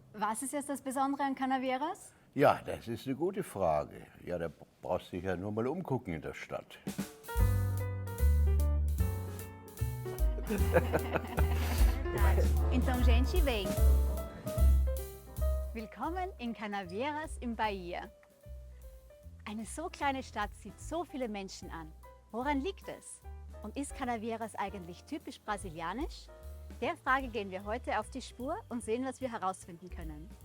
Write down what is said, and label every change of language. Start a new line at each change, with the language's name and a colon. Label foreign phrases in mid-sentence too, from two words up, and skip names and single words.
German: Was ist jetzt das Besondere an Canavieras? Ja, das ist eine gute Frage. Ja, da brauchst du dich ja nur mal umgucken in der Stadt.
Portuguese: Então, gente, vem!
German: Willkommen in Canavieras im Bahia. Eine so kleine Stadt zieht so viele Menschen an. Woran liegt es? Und ist Canavieras eigentlich typisch brasilianisch? Der Frage gehen wir heute auf die Spur und sehen, was wir herausfinden können.